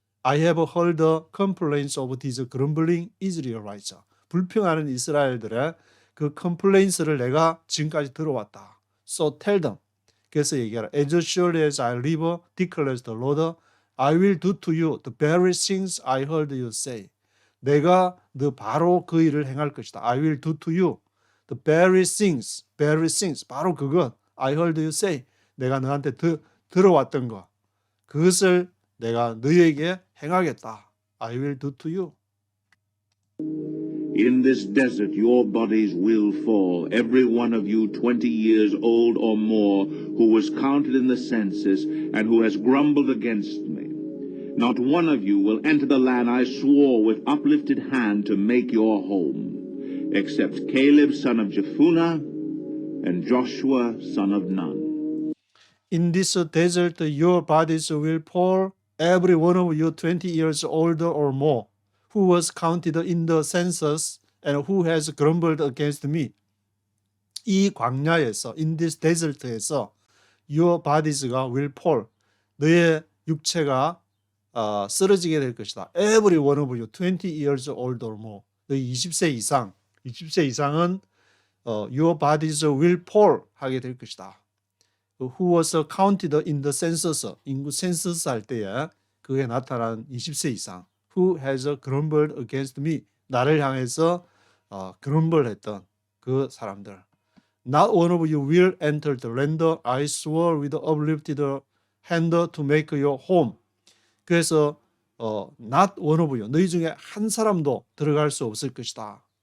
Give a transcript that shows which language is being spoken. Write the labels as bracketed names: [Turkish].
[English] I have heard the complaints of these grumbling Israelites. [Korean] 불평하는 이스라엘들의 그 complaints를 내가 지금까지 들어왔다. [English] So tell them. [Korean] 그래서 얘기하라. [English] As surely as I live, declares the Lord, I will do to you the very things I heard you say. [Korean] 내가 바로 그 일을 행할 것이다. [English] I will do to you the very things, [Korean] 바로 그것. [English] I heard you say. [Korean] 내가 너한테 들어왔던 것. 그것을 내가 너에게 행하겠다. [English] I will do to you. In this desert your bodies will fall, every one of you 20 years old or more, who was counted in the census and who has grumbled against me. Not one of you will enter the land I swore with uplifted hand to make your home, except Caleb son of Jephunneh and Joshua son of Nun. In this desert your bodies will fall, every one of you 20 years older or more, who was counted in the census and who has grumbled against me. [Korean] 이 광야에서, [English] in this desert에서 your bodies가 will fall. [Korean] 너의 육체가 쓰러지게 될 것이다. [English] Every one of you 20 years old or more. [Korean] 너희 20세 이상은 [English] your bodies will fall [Korean] 하게 될 것이다. [English] Who was counted in the census, [Korean] 인구 센서스 할 때에 그게 나타난 20세 이상. [English] Who has grumbled against me, [Korean] 나를 향해서 grumble 했던 그 사람들. [English] Not one of you will enter the land I swore with uplifted hand to make your home. [Korean] 그래서 [English] not one of you, [Korean] 너희 중에 한 사람도 들어갈 수 없을 것이다.